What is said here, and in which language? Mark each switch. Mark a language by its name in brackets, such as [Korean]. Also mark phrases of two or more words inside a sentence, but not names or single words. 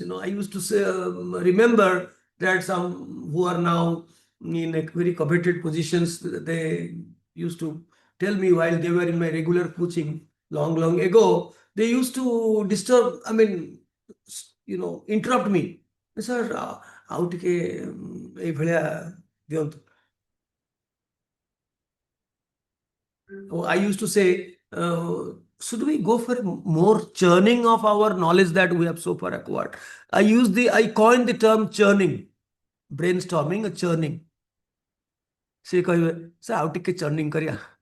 [English] I used to say, remember that some who are now in a very coveted positions, they used to tell me while they were in my regular coaching long ago, they used to disturb, I mean, interrupt me. Sir, [Odia] ଆଉ ଟିକେ ଏଇଭଳିଆ ଦିଅନ୍ତୁ. [English] I used to say, should we go for more churning of our knowledge that we have so far acquired? I coined the term churning, brainstorming, a churning. [Odia] ସେ କହିବେ, [English] sir, how to churning kariya?